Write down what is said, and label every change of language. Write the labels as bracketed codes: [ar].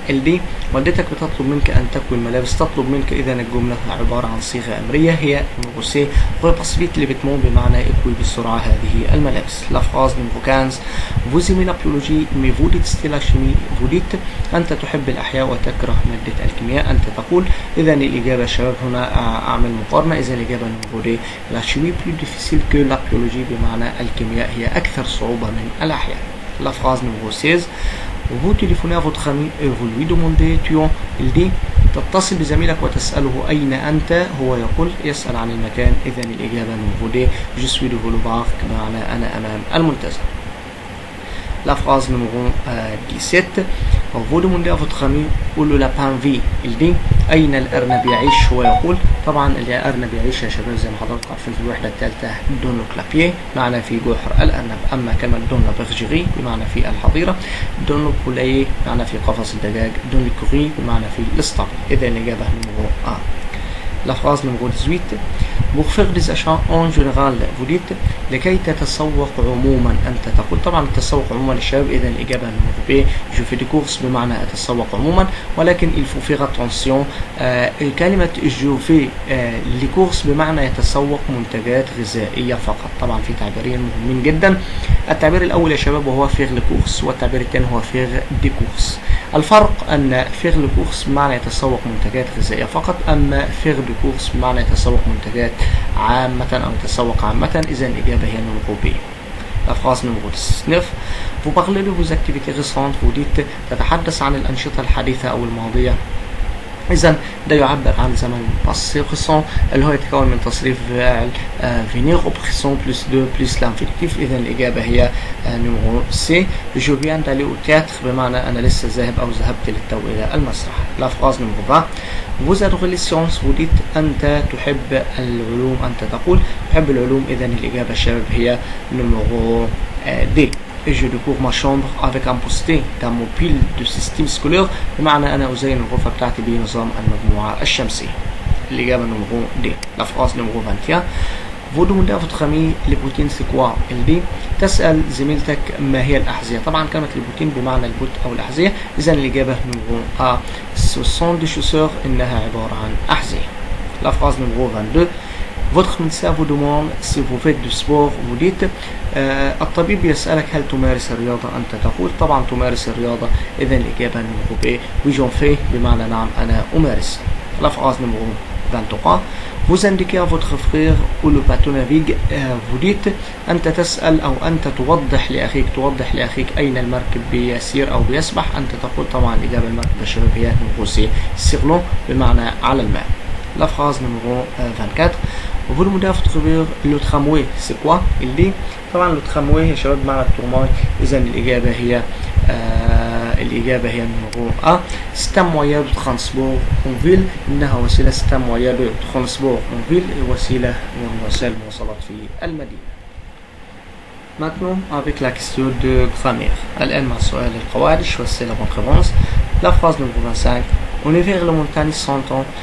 [fr] Elle dit [ar] والدتك بتطلب منك أن تكوي الملابس. تطلب منك إذا الجملة عبارة عن صيغة أمرية هي numéro C. [fr] Repasse vite les vêtements [ar] بمعنى اكوي بسرعة هذه الملابس. [fr] La phrase numéro 15. Vous aimez la biologie mais vous détestez la chimie. Vous dites [ar] أنت تحب الأحياء وتكره مادة الكيمياء. أنت تقول. إذا الإجابة شباب هنا أعمل مقارنة. إذا الإجابة numéro D. [fr] La chimie plus difficile que la biologie [ar] بمعنى الكيمياء هي أكثر صعوبة من الأحياء. [fr] La phrase numéro 16. Vous téléphonez à votre ami et vous lui demandez tu es. Il dit [ar] تتصل بزميلك وتسأله أين أنت. هو يقول يسأل عن المكان. إذا الإجابة numéro D. [fr] Je suis devant le parc [ar] بمعنى أنا أمام المنتزه. [fr] La phrase numéro 17. Vous demandez à votre ami où le lapin vit. Il dit [ar] أين الأرنب يعيش. هو يقول طبعا الأرنب يعيش يا شباب زي ما حضراتكم عارفين في الوحدة الثالثة دون كلابيه معنى في جحر الأرنب. أما كلمة دون برجيري بمعنى في الحظيرة، دون بولاي معنى في قفص الدجاج، دون كوري بمعنى في الاسطبل. إذا الإجابة نمرو A. [fr] La phrase numéro 18. Pour faire des achats en général vous dites [ar] لكي تتسوق عموما. أنت تقول طبعا التسوق عموما للشباب. إذا الإجابة numéro B. [fr] Je fais des courses [ar] بمعنى أتسوق عموما، ولكن [fr] il faut faire attention. [ar] كلمة [fr] je fais les courses [ar] بمعنى يتسوق منتجات غذائية فقط. طبعا في تعبيرين مهمين جدا. التعبير الأول يا شباب وهو [fr] faire les courses، [ar] والتعبير الثاني هو [fr] faire des courses. [ar] الفرق أن [fr] faire les courses [ar] بمعنى يتسوق منتجات غذائية فقط، أما [fr] faire des courses [ar] بمعنى يتسوق منتجات عامة أو يتسوق عامة. إذا الإجابة هي numéro B. [fr] La phrase numéro 19. Vous parlez de vos activités récentes. Vous dites [ar] تتحدث عن الأنشطة الحديثة أو الماضية. إذا ده يعبر عن زمن passé récent اللي هو يتكون من تصريف فاعل [fr] venir au présent plus de plus l'infinitif. [ar] إذا الإجابة هي numéro C. [fr] Je viens d'aller au théâtre [ar] بمعنى أنا لسه ذاهب أو ذهبت للتو إلى المسرح. [fr] La phrase numéro 20. Vous adorez les sciences. [ar] Vous dites أنت تحب العلوم. أنت تقول تحب العلوم. إذا الإجابة الشباب هي numéro D. [fr] Et je découvre ma chambre avec un poster dans mon pile de système scolaire [ar] بمعنى أنا أزين الغرفة بتاعتي بنظام المجموعة الشمسية. الإجابة [fr] numéro D. La phrase numéro 21. Vous demandez à votre ami les bottines c'est quoi. Elle dit [ar] تسأل زميلتك ما هي الأحذية. طبعا كلمة البوتين بمعنى البوت أو الأحذية. إذا الإجابة numéro A. [fr] Ce sont des chaussures. [ar] إنها عبارة عن أحذية. [fr] La phrase numéro 22. Votre médecin vous demande si vous faites du sport. Vous dites [ar] الطبيب يسألك هل تمارس الرياضة. أنت تقول طبعا تمارس الرياضة. إذا الإجابة numéro B. [fr] Oui j'en fais [ar] بمعنى نعم أنا أمارس. [fr] La phrase numéro 23. Vous indiquez à votre frère où le bateau navigue. [ar] Vous dites أنت تسأل أو أنت توضح لأخيك أين المركب بيسير أو بيسبح. أنت تقول طبعا الإجابة المركب الشباب هي numéro C. [fr] Sur l'eau [ar] بمعنى على الماء. [fr] La phrase numéro 24. Vous demandez à votre frère le tramway c'est quoi. Il dit [ar] طبعا le tramway يا شباب بمعنى الترماي. إذا الإجابة هي numéro A. [fr] C'est un moyen de transport en ville. [ar] إنها وسيلة [fr] c'est un moyen de transport en ville. [ar] وسيلة من وسائل المواصلات في المدينة. [fr] Maintenant avec la question de grammaire. [ar] الآن مع سؤال القواعد. [fr] choisissez la bonne réponse. La phrase numéro 25. On est vers le montagne sans temps.